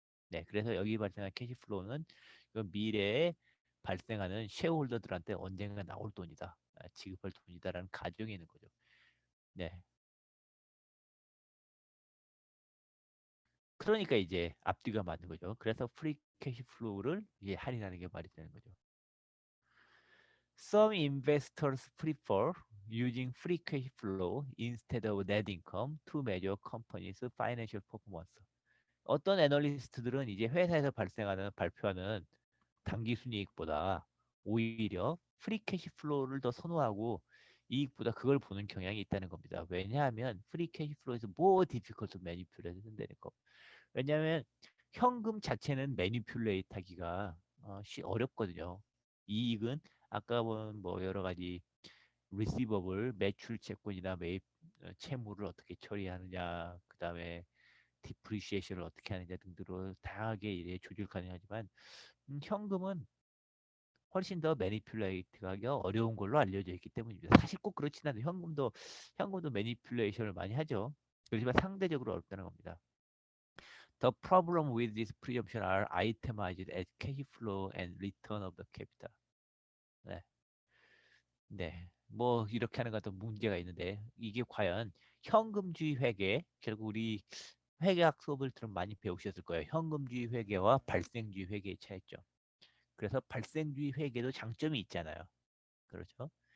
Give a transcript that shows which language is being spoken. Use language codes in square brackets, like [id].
[ko] 네, 그래서 여기 발생한 캐시플로우는 미래에 발생하는 쉐어홀더들한테 언젠가 나올 돈이다. 지급할 돈이다라는 가정이 있는 거죠. 네. 그러니까 이제 앞뒤가 맞는 거죠. 그래서 프리 캐시플로우를 이제 할인하는 게 말이 되는 거죠. [en] Some investors prefer using free cash flow instead of net income to measure companies' financial performance. [ko] 어떤 애널리스트들은 이제 회사에서 발표하는 단기 순이익보다 오히려 프리 캐시 플로우를 더 선호하고 이익보다 그걸 보는 경향이 있다는 겁니다. 왜냐하면 프리 캐시 플로우에서 [en] more difficult to manipulate [ko] 된다는 거. 왜냐하면 현금 자체는 매니퓰레이트 하기가 어렵거든요. 이익은 아까 본 뭐 여러 가지 리시버블 매출 채권이나 매입 채무를 어떻게 처리하느냐 그다음에 디프리시에이션을 어떻게 하느냐 등등으로 다양하게 이제 조절 가능하지만 현금은 훨씬 더 매니퓰레이트하기가 어려운 걸로 알려져 있기 때문입니다. 사실 꼭 그렇진 않아요. 현금도 매니퓰레이션을 많이 하죠. 그렇지만 상대적으로 어렵다는 겁니다. [en] The problem with this presumption are itemized as cash flow and return of the capital. [ko] 네. 네. 뭐 이렇게 하는 것도 문제가 있는데 이게 과연 현금주의 회계 결국 우리 회계학 수업을 들으면 많이 배우셨을 거예요. 현금주의 회계와 발생주의 회계의 차이점. 그래서 발생주의 회계도 장점이 있잖아요. 그렇죠?